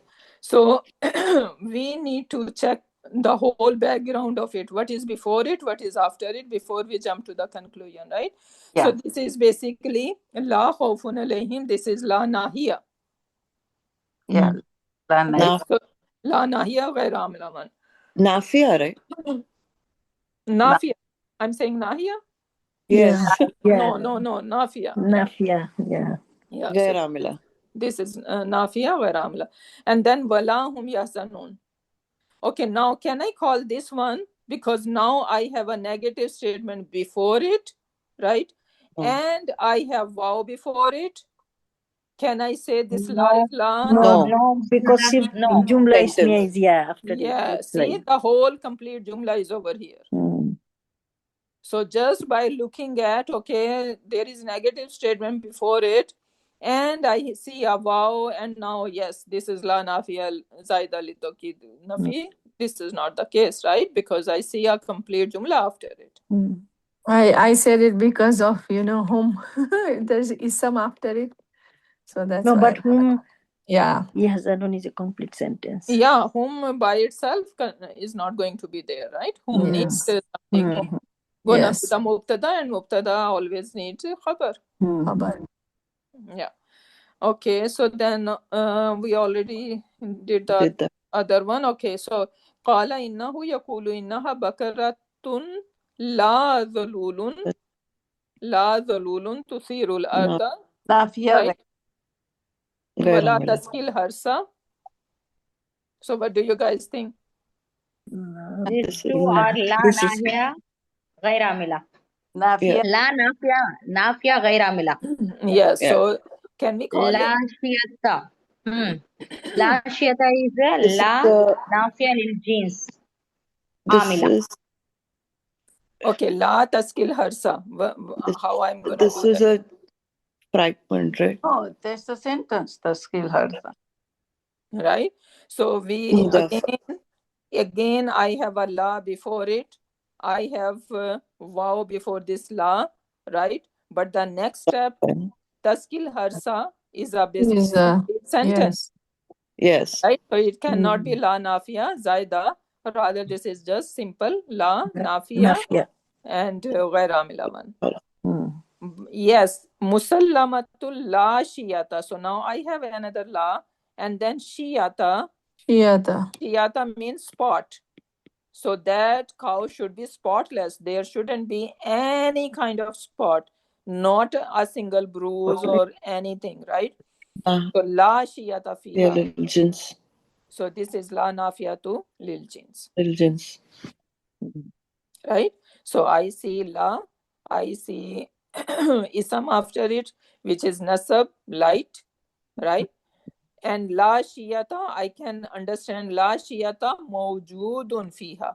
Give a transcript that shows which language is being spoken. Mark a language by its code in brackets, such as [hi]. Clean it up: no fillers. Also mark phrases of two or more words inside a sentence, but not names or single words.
[en] So we need to check the whole background of it. What is before it? What is after it? Before we jump to the conclusion, right? Yeah. So this is basically [ar] لا خوف عليهم. [en] This is [ar] لا ناهية. [en] Yeah. Right? So, [ar] لا ناهية غير عاملاً. [en] Nafiya, right? Nafiya. I'm saying nahiya? Yes. No, nafiya. Nafiya, yeah. Yeah. Ghayr So amila. this is [ar] نافية غير عاملة. [en] And then [ar] ولا هم يحزنون. [en] Okay, now can I call this one? Because now I have a negative statement before it, right? And I have wow before it. Can I say this la is la? No, because [ar] جملة اسمية [en] is after it. Yeah, see, the whole complete jumla is over here. So just by looking at, okay, there is negative statement before it, and I see a wow, and now, yes, this is [ar] لا نافية زائدة لتوكيد نفي. [en] This is not the case, right? Because I see a complete jumla after it. I said it because of, whom. There's ism after it. So that's No, why. but whom? Yeah. Yahzanun is a complete sentence. Yeah, whom by itself is not going to be there, right? Whom needs something. Gonna Yes. be the mubtada, and mubtada always needs a khabar. Khabar. Yeah. Okay, so then we already did the Did that. other one. Okay, so [ar] قال إنه يقول إنها بكرة لا ذلول تثير الأرض نافية right غير ولا عاملة. تسقي الحرث. [en] So what do you guys think? These This two is are لا this is [ar] نافية غير عاملة. نافية لا نافية غير عاملة. [en] Yes, yeah. so can we call لا it? [ar] شيئة. لا شيئة is [en] This is لا the [ar] نافية للجنس [en] this عاملة. is [ar] Okay, لا تسقي الحرث. [en] How I'm gonna this do is that? a fragment, right? Oh, that's the sentence [ar] تسكيل هرسة. [en] Right? So we The again I have a la before it. I have wow before this la, right? But the next step, [ar] تسقي الحرث, [en] is a basically Is sentence, yes. yes. right? So it cannot be [ar] لا نافية زائدة. [en] Rather, this is just simple [ar] لا نافية [en] Nafia. and [ar] غير عاملة [en] one. Hmm. Yes, [ar] مسلمة لا شية. [en] So now I have another la, and then shiyata. Shiyata. Shiyata means spot. So that cow should be spotless. There shouldn't be any kind of spot, not a single bruise or anything, right? So [ar] لا شية [en] Yeah, fiha. little jins. So this is [ar] لا نافية للجنس, [en] Little jins. right? So I see la, I see isam after it, which is nasab, light, right? And [ar] لا شية, [en] I can understand [ar] لا شية موجود فيها.